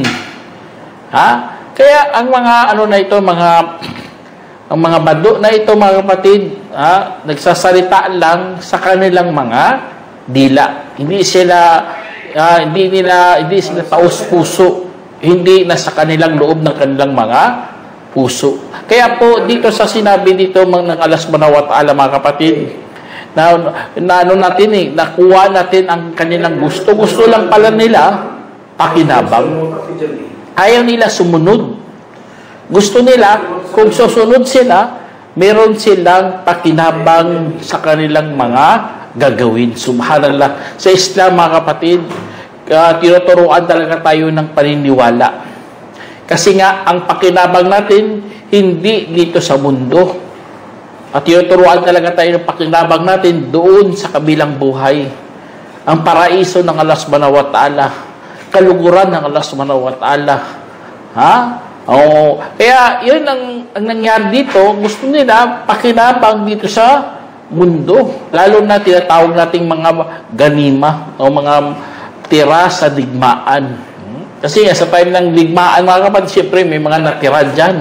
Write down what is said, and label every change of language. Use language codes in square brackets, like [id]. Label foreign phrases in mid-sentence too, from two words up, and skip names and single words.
[tl] Kaya ang mga ang mga bado na ito, mga kapatid, nagsasalita lang sa kanilang mga dila. Hindi sila taos-puso. Hindi nasa kanilang loob ng kanilang mga puso. Kaya po dito sa sinabi dito ng Allah [ar] سبحانه وتعالى, [tl] mga kapatid, nakuha natin ang kanilang gusto. Gusto lang pala nila pakinabang. Ayaw nila sumunod. Gusto nila, kung susunod sila, meron silang pakinabang sa kanilang mga gagawin. Subhanallah. Sa Islam, mga kapatid, tinuturuan talaga tayo ng paniniwala. Kasi nga, ang pakinabang natin, hindi dito sa mundo. At tinuturuan talaga tayo ng pakinabang natin doon sa kabilang buhay. Ang paraiso ng Allah [ar] سبحانه وتعالى. [tl] Kaluguran ng Allah [ar] سبحانه وتعالى. [tl] Kaya yun ang nangyari dito. Gusto nila pakinabang dito sa mundo. Lalo na tinatawag nating mga ganima o mga tira sa digmaan. Kasi sa time ng digmaan, mga kapatid, siyempre may mga natira dyan.